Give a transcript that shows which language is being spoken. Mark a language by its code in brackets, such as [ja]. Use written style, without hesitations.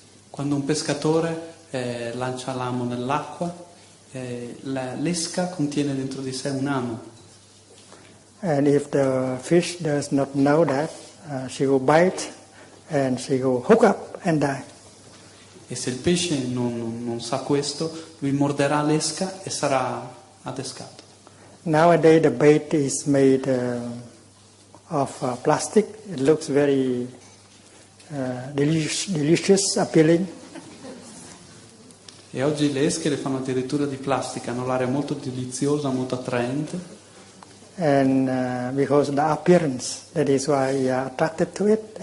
[it] Quando un pescatore lancia l'amo nell'acqua, l'esca contiene dentro di sé un amo. [en] And if the fish does not know that, she will bite and she will hook up and die. [it] E se il pesce non sa questo, lui morderà l'esca e sarà adescato. [en] Nowadays the bait is made of plastic. It looks very delicious, appealing. [it] E oggi le esche le fanno addirittura di plastica, hanno l'aria molto deliziosa, molto attraente. [en] And because of the appearance, that is why we are attracted to it.